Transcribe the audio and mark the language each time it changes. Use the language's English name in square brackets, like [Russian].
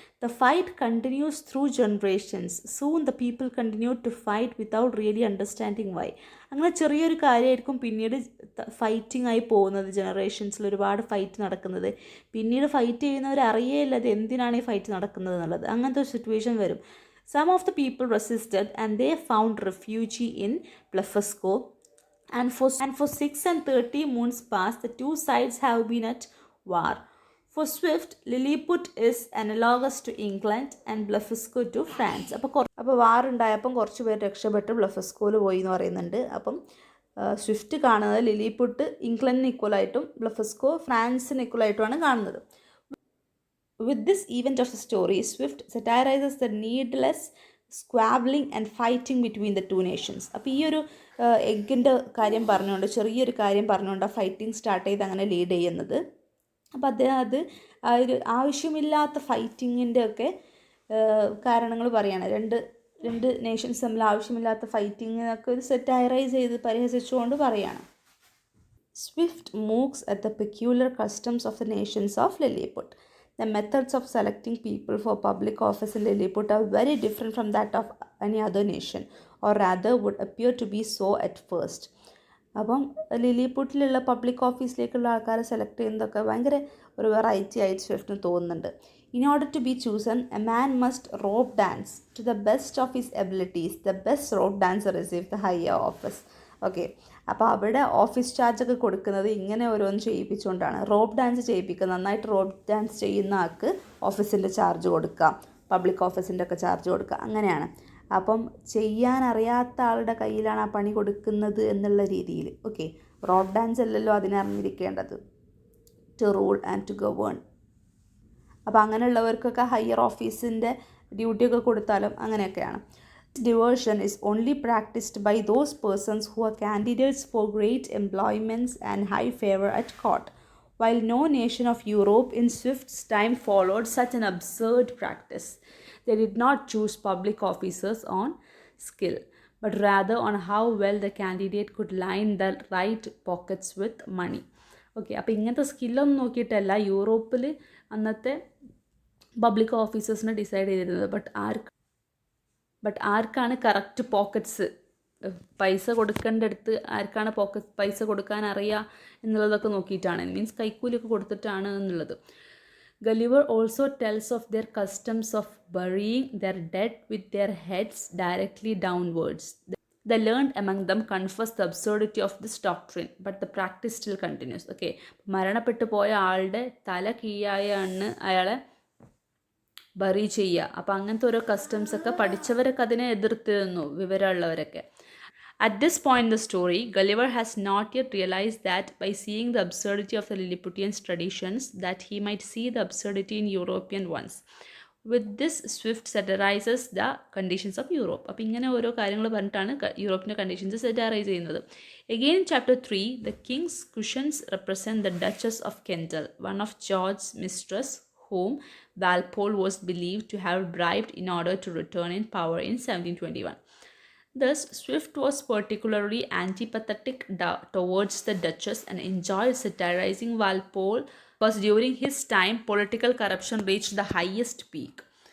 [English] The fight continues through generations. Soon the people continue to fight without really understanding why. [Malayalam] അങ്ങനെ ചെറിയൊരു കാര്യമായിരിക്കും പിന്നീട് fighting ആയി പോകുന്നത്, ജനറേഷൻസിൽ ഒരുപാട് ഫൈറ്റ് നടക്കുന്നത്. പിന്നീട് ഫൈറ്റ് ചെയ്യുന്നവർ അറിയേയില്ല അത് എന്തിനാണ് ഈ ഫൈറ്റ് നടക്കുന്നത് എന്നുള്ളത്. അങ്ങനത്തെ ഒരു സിറ്റുവേഷൻ വരും. [English] Some of the people resisted and they found refuge in Blefuscu, and for 6 and 30 moons past the two sides have been at war. For Swift, Lilliput is analogous to England and Blefuscu to France. [Malayalam] അപ്പോൾ വാർ ഉണ്ടായപ്പം കുറച്ച് പേര് രക്ഷപ്പെട്ട് ബ്ലഫസ്കോയിൽ പോയി എന്ന് പറയുന്നുണ്ട്. അപ്പം Swift കാണുന്നത് ലിലിപുട്ട് ഇംഗ്ലണ്ടിന് ഈക്വലായിട്ടും ബ്ലഫസ്കോ ഫ്രാൻസിന് ഈക്വലായിട്ടുമാണ് കാണുന്നത്. [English] With this event of the story, Swift satirizes the needless squabbling and fighting between the two nations. [Malayalam] അപ്പോൾ ഈ ഒരു എഗ്ഗിൻ്റെ കാര്യം പറഞ്ഞുകൊണ്ട്, ചെറിയൊരു കാര്യം പറഞ്ഞുകൊണ്ട് ആ ഫൈറ്റിംഗ് സ്റ്റാർട്ട് ചെയ്ത് അങ്ങനെ ലീഡ് ചെയ്യുന്നത്. അപ്പോൾ അദ്ദേഹം അത് ആ ഒരു ആവശ്യമില്ലാത്ത ഫൈറ്റിങ്ങിൻ്റെ ഒക്കെ കാരണങ്ങൾ പറയാണ്. രണ്ട് നേഷൻസ് തമ്മിൽ ആവശ്യമില്ലാത്ത ഫൈറ്റിങ്ങിനൊക്കെ ഒരു സെറ്റൈറൈസ് ചെയ്ത് പരിഹസിച്ചുകൊണ്ട് പറയാണ്. [English] Swift mocks at the peculiar customs of the nations of Lilliput. The methods of selecting people for public office in Lilliput are very different from that of any other nation, or rather would appear to be so at first. [Malayalam] അപ്പം ലിലിപുട്ടിലുള്ള public ഓഫീസിലേക്കുള്ള ആൾക്കാരെ select ചെയ്യുന്നതൊക്കെ ഭയങ്കര ഒരു variety ആയിട്ട് സ്വിഫ്റ്റിന് തോന്നുന്നുണ്ട്. [English] In order to be chosen, a man must rope dance to the best of his abilities. The best rope dancer receives the higher office. [Malayalam] Okay, അപ്പോൾ അവിടെ office ചാർജൊക്കെ കൊടുക്കുന്നത് ഇങ്ങനെ ഓരോന്ന് ചെയ്യിപ്പിച്ചുകൊണ്ടാണ്. റോപ്പ് ഡാൻസ് ചെയ്യിപ്പിക്കുക, നന്നായിട്ട് റോപ്പ് ഡാൻസ് ചെയ്യുന്ന ആൾക്ക് ഓഫീസിൻ്റെ ചാർജ് കൊടുക്കാം, പബ്ലിക് ഓഫീസിൻ്റെ ഒക്കെ ചാർജ് കൊടുക്കുക, അങ്ങനെയാണ്. അപ്പം ചെയ്യാൻ അറിയാത്ത ആളുടെ കയ്യിലാണ് ആ പണി കൊടുക്കുന്നത് എന്നുള്ള രീതിയിൽ. ഓക്കെ, റോപ്പ് ഡാൻസ് അല്ലല്ലോ അതിനറിഞ്ഞിരിക്കേണ്ടത്, [English] To rule and to govern. [Malayalam] അപ്പോൾ അങ്ങനെയുള്ളവർക്കൊക്കെ ഹയർ ഓഫീസിൻ്റെ ഡ്യൂട്ടിയൊക്കെ കൊടുത്താലും അങ്ങനെയൊക്കെയാണ്. [English] Diversion is only practiced by those persons who are candidates for great employments and high favor at court, while no nation of Europe in Swift's time followed such an absurd practice. They did not choose public officers on skill, but rather on how well the candidate could line the right pockets with money. [Malayalam] Okay, അപ്പോൾ ഇങ്ങനത്തെ സ്കില്ലൊന്നും നോക്കിയിട്ടല്ല യൂറോപ്പിൽ അന്നത്തെ public ഓഫീസേഴ്സിനെ decide ചെയ്തിരുന്നത്. But ആർക്കാണ് correct pockets, പൈസ കൊടുക്കേണ്ടടുത്ത് ആർക്കാണ് പൈസ കൊടുക്കാൻ അറിയുക എന്നുള്ളതൊക്കെ നോക്കിയിട്ടാണ്, മീൻസ് കൈക്കൂലിയൊക്കെ കൊടുത്തിട്ടാണ് എന്നുള്ളത്. [English] Gulliver also tells of their customs of burying their dead with their heads directly downwards. The learned among them confess the absurdity of this doctrine, but the practice still continues. [Malayalam] Okay, മരണപ്പെട്ടു പോയ ആളുടെ തല കീഴായാണ് അയാളെ bury ചെയ്യുക. അപ്പോൾ അങ്ങനത്തെ ഓരോ കസ്റ്റംസൊക്കെ പഠിച്ചവരൊക്കെ അതിനെ എതിർത്തിരുന്നു, വിവരമുള്ളവരൊക്കെ. [English] At this point in the story, Gulliver has not yet realized that by seeing the absurdity of the Lilliputian traditions, that he might see the absurdity in European ones. With this, Swift satirizes the conditions of Europe. [Malayalam] അപ്പോൾ ഇങ്ങനെ ഓരോ കാര്യങ്ങൾ പറഞ്ഞിട്ടാണ് യൂറോപ്പിൻ്റെ conditions സെറ്ററൈസ് ചെയ്യുന്നത്. [English] Again in chapter 3, the king's cushions represent the Duchess of Kendal, one of George's mistress, whom Walpole was believed to have bribed in order to return in power in 1721. Thus, Swift was particularly antipathetic towards the Duchess and enjoyed satirizing Walpole because during his time, political corruption reached the highest peak.